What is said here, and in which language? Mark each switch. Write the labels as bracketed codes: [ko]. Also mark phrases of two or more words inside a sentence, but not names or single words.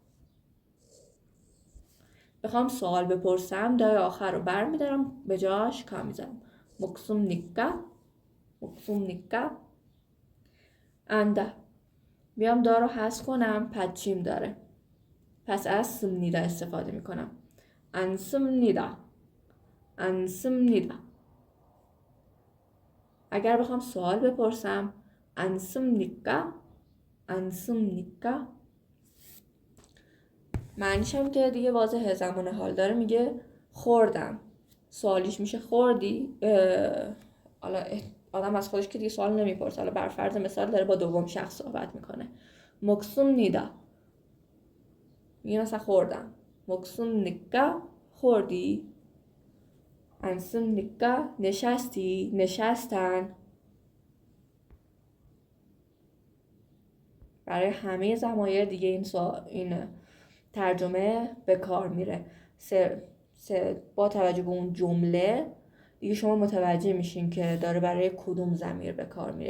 [fa] بخوام سوال بپرسم دای آخر رو برمیدارم به جاش کا میذارم. [ko] 먹습니까. 먹습니까. [fa] انده. بیام دا رو حذف کنم پدچیم داره. پس از 씁니다 استفاده میکنم. [ko] 안 씁니다. 안 씁니다. [fa] اگر بخوام سوال بپرسم [ko] 안 씁니까. 안 씁니까. [fa] معنیش هم که دیگه واضحه، زمان حال داره میگه خوردم. سوالیش میشه خوردی؟ حالا آدم از خودش که دیگه سوال نمیپرسه، حالا بر فرض مثال داره با دوم شخص صحبت میکنه. 먹습니다. میگه مثلا خوردم. [ko] 먹습니까. خوردی؟ 안 씁니까. [fa] نشستی؟ نشستن. برای همه ضمایر دیگه این ترجمه به کار میره. با توجه به اون جمله دیگه شما متوجه میشین که داره برای کدوم ضمیر به کار میره.